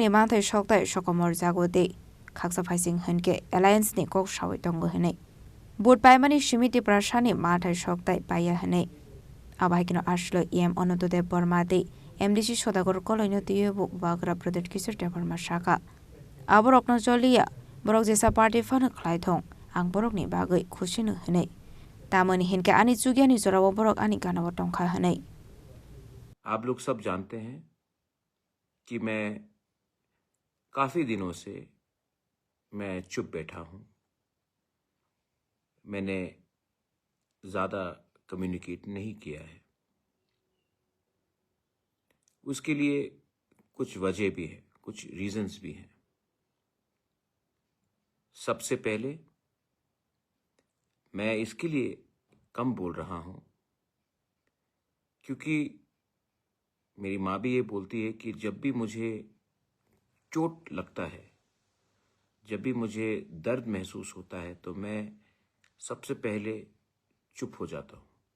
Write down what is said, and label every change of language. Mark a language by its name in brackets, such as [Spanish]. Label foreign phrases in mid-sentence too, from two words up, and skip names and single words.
[Kok Borok] ni manthai shoktai shokomor jagote khaksa faising hanke alliance ni kok shawi tongo hinai board paimani shimiti prashani mathai shoktai paya hinai Abahai kino ashlo onoto de bormate MDC sodagor koloino tiyebu bagra pradit kisir de borma shaka aborok no jolia borok jesa party fan khlai thong ang borok ni bagai khusinu hne tamani hinke ani chugiani jorawo borok ani ganabo tongkha hne [Hindi] आप लोग सब जानते हैं कि मैं काफी दिनों से मैं चुप बैठा हूं मैंने ज्यादा कम्युनिकेट नहीं किया है उसके लिए कुछ वजह भी है कुछ रीजंस भी हैं सबसे पहले मैं इसके लिए कम बोल रहा हूं क्योंकि मेरी माँ भी ये बोलती है कि जब भी मुझे चोट लगता है जब भी मुझे दर्द महसूस होता है तो मैं सबसे पहले चुप हो जाता हूं